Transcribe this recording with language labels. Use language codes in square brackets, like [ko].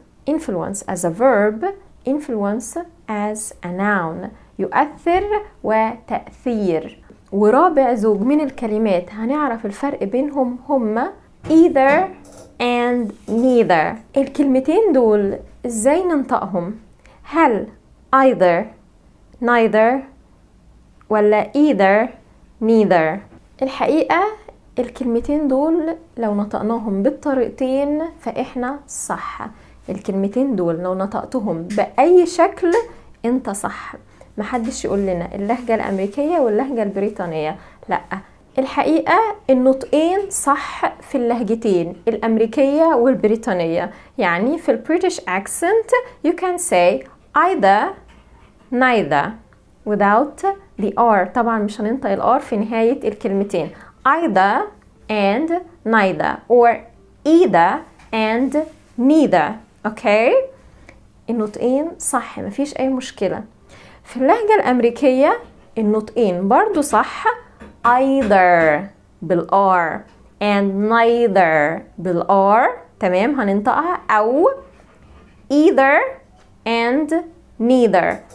[en] Influence as a verb, influence as a noun [ar] يؤثر وتأثير. ورابع زوج من الكلمات هنعرف الفرق بينهم هما [en] either and neither. [ar] الكلمتين دول ازاي ننطقهم؟ هل [en] either neither [ar] ولا either neither؟ الحقيقة الكلمتين دول لو نطقناهم بالطريقتين فإحنا صح. الكلمتين دول لو نطقتهم بأي شكل انت صح. محدش يقول لنا اللهجة الأمريكية واللهجة البريطانية، لا، الحقيقة النطقين صح في اللهجتين الأمريكية والبريطانية. يعني في البريتش [en] accent you can say either neither without the R. [ar] طبعا مش هننطق ال R في نهاية الكلمتين. [en] either and neither or either and neither. [ar] اوكي، النطقين صح مفيش أي مشكلة. في اللهجة الأمريكية النطقين برضو صح either بالR and neither بالR. تمام، هننطقها أو [en] either and neither.